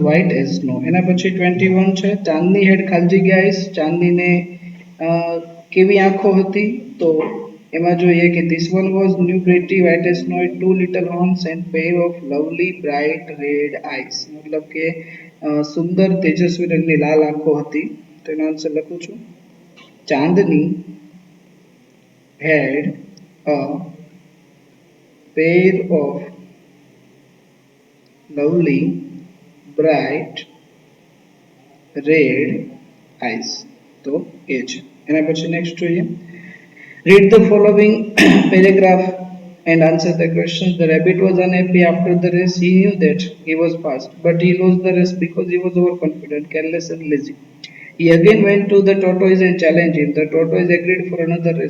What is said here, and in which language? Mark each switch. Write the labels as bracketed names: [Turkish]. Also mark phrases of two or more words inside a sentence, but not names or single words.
[English] white as snow [Gujarati] એના પછી 21 છે ચાંદની હેડ ખાલી જગ્યા આઈસ ચાંદનીને કેવી આંખો હતી તો એમાં જોઈએ કે [English] this one was new pretty white as snow, two little horns and pair of lovely bright red eyes. [Gujarati] મતલબ કે સુંદર તેજસ્વી રંગની લાલ આંખો હતી. તો એનો આન્સર લખું છું. [English] ચાંદની had a pair of lovely bright red eyes. [Gujarati] તો એ છે. એના પછી નેક્સ્ટ જોઈએ. [English] Read the following paragraph and answer the questions. The rabbit was unhappy after the race. He knew that he was fast, but he lost the race because he was overconfident, careless, and lazy. He again went to the tortoise and challenged him. The tortoise agreed for another race.